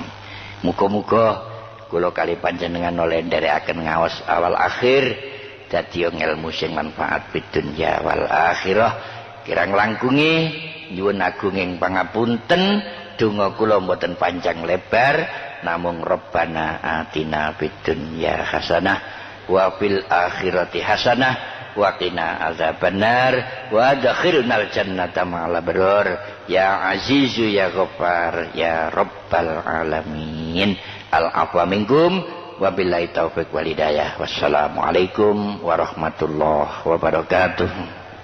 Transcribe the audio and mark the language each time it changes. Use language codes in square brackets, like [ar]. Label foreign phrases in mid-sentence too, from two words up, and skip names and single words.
[jv] Muga-muga kula kali panjenengan oleh nderekaken ngaos awal akhir dadi ilmu sing manfaat [ar] في الدنيا والآخرة. [jv] Kirang langkunge nyuwun agunging pangapunten, donga kula mboten panjang lebar namung [ar] ربنا آتنا في الدنيا حسنة وفي الآخرة حسنة وقنا عذاب النار وأدخلنا الجنة مع الأبرار يا عزيز يا غفار يا رب العالمين. العفو منكم وبالله التوفيق والهداية. والسلام عليكم ورحمة الله وبركاته.